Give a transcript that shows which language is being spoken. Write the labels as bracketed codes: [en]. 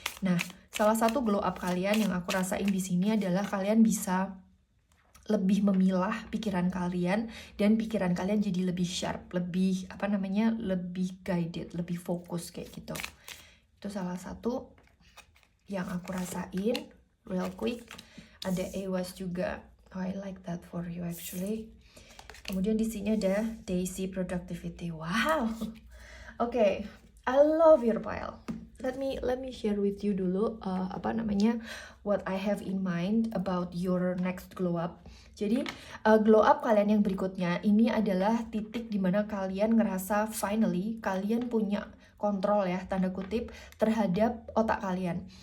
[id] Nah, salah satu glow up kalian yang aku rasain di sini adalah kalian bisa lebih memilah pikiran kalian dan pikiran kalian jadi lebih sharp, lebih lebih guided, lebih fokus kayak gitu. Itu salah satu yang aku rasain. [en] Real quick, [id] ada Ewas juga. [en] Oh, I like that for you actually. [id] Kemudian di sini ada [en] Daisy Productivity. Wow. Oke, I love your pile. Let me share with you dulu what I have in mind about your next glow up. [id] Jadi glow up kalian yang berikutnya ini adalah titik dimana kalian ngerasa finally kalian punya kontrol ya, tanda kutip, terhadap otak kalian.